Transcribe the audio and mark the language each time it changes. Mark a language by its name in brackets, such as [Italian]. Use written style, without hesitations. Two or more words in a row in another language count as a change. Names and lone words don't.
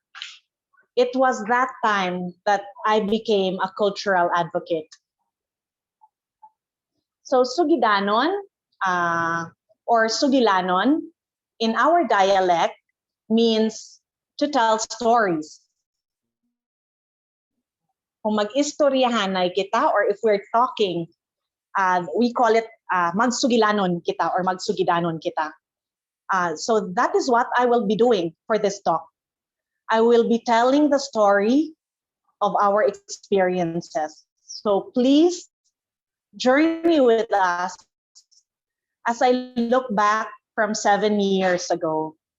[English] It was that time that I became a cultural advocate. So Sugidanon or Sugilanon in our dialect means to tell stories. [Hiligaynon] Kung mag-istoryahanay kita [English] or if we're talking, we call it [Hiligaynon] magsugilanon kita [English] or [Hiligaynon] magsugidanon kita. [English] So that is what I will be doing for this talk. I will be telling the story of our experiences. So please journey with us as I look back from 7 years ago.